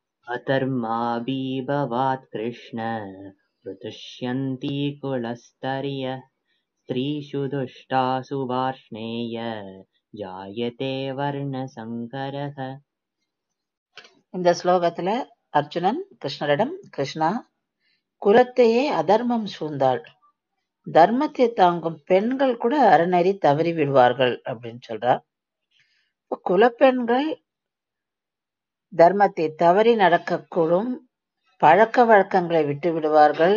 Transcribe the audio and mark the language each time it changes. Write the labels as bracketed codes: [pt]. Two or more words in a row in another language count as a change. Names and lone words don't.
[sa] अधर्माभिभवात् कृष्ण प्रतुष्यन्ति कुलस्तर्य स्त्रीषु दुष्टासु वार्ष्णेय जायते वर्णसङ्करः. [ta] இந்த ஸ்லோகத்துல அர்ஜுனன் கிருஷ்ணரிடம், கிருஷ்ணா, குலத்தையே அதர்மம் சூழ்ந்தாள், தர்மத்தை தாங்கும் பெண்கள் கூட அறநெறி தவறி விடுவார்கள் அப்படின்னு சொல்றார். குலப்பெண்கள் தர்மத்தை தவறி நடக்கக்கூடும், பழக்க வழக்கங்களை விட்டு விடுவார்கள்.